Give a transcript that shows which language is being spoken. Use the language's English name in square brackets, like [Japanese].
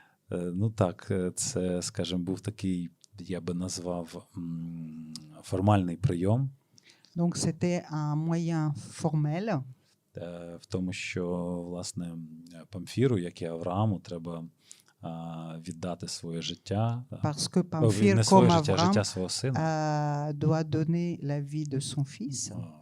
[Ukrainian] Ну так, це, скажімо, був такий, я би назвав, формальний прийом. [French] Donc c'était un moyen formel. [Ukrainian] В тому, що, власне, Памфіру, як і Аврааму, треба віддати своє життя. [French] Parce que Pamphile, comme Abraham, [Ukrainian] свого сина. [French] Doit donner la vie de son fils.